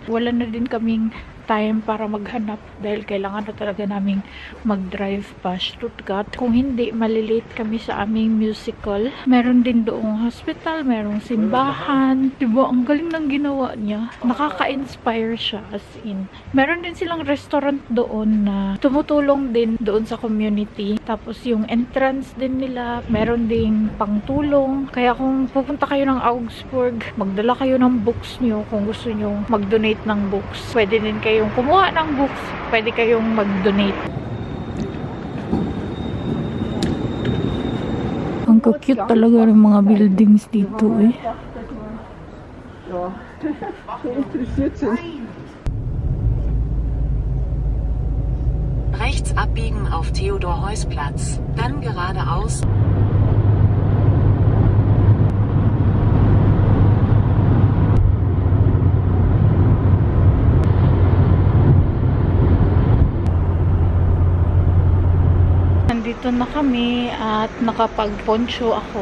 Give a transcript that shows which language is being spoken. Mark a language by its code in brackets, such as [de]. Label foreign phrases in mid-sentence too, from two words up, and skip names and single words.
[tl] Wala na din kaming time para maghanap dahil kailangan na talaga naming mag-drive pa Stuttgart. Kung hindi, malilate kami sa aming musical. Meron din doong hospital, merong simbahan. Diba? Ang galing ng ginawa niya. Nakaka-inspire siya [en] as in. [tl] Meron din silang restaurant doon na tumutulong din doon sa community. Tapos yung entrance din nila, meron ding pangtulong. Kaya kung pupunta kayo ng Augsburg, magdala kayo ng books nyo kung gusto nyo mag-donate ng books. Pwede din kayong kumuha ng books, pwede kayong mag-donate. Ang cute talaga ng mga buildings dito eh. [de] Ja, so interessiert sind. Rechts abbiegen auf Theodor-Heuss-Platz, dann geradeaus. [tl] Nandito na kami at nakapag-poncho ako.